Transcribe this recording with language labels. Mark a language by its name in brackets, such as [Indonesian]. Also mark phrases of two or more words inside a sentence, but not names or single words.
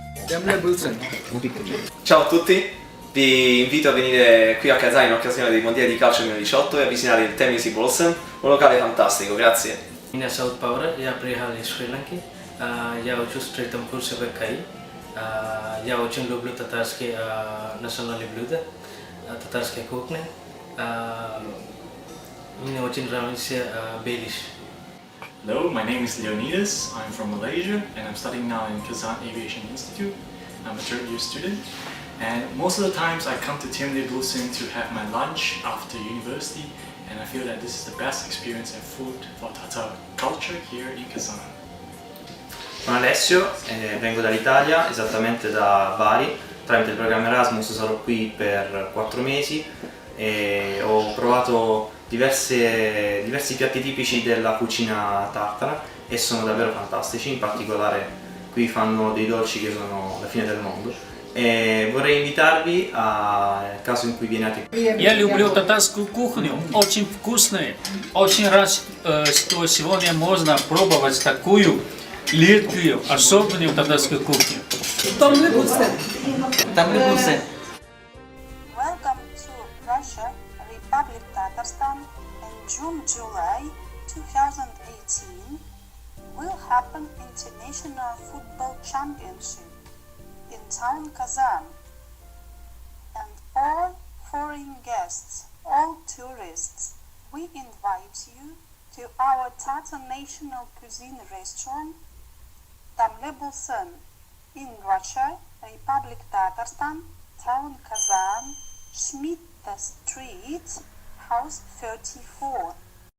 [Italian] Ciao a tutti, vi invito a venire qui a Kazan in occasione dei mondiali di calcio 2018 e a visitare il Temisi Bolsen, un locale fantastico, grazie. [Russian] Меня зовут Паура, я приехал из Шри-Ланки. Я учусь в третьем курсе в КАИ. Я очень люблю татарские национальные блюда, татарская кухня. Мне очень нравится белиш. [English] Hello, my name is Leonidas. I'm from Malaysia and I'm studying now in Kazan Aviation Institute. I'm a third year student. And most of the times I come to Temne Bulsen to have my lunch after university, and I feel that this is the best experience and food for Tatar culture here in Kazan. [Italian] Sono Alessio, vengo dall'Italia, esattamente da Bari. Tramite il programma Erasmus sarò qui per 4 mesi e ho provato diversi piatti tipici della cucina tatara e sono davvero fantastici. In particolare qui fanno dei dolci che sono la fine del mondo. И vorrei invitarvi a caso in cui vienate. [Russian] Я люблю татарскую кухню, очень вкусная. Очень рад, что сегодня можно пробовать такую легкую, особенную татарскую кухню. [English] Welcome to Russia, Republic Tatarstan, in June-July 2018 will happen International Football Championship in town Kazan, and all foreign guests, all tourists, we invite you to our Tatar National Cuisine restaurant, Tamlebulsen, in Russia, Republic Tatarstan, town Kazan, Schmidt Street, house 34.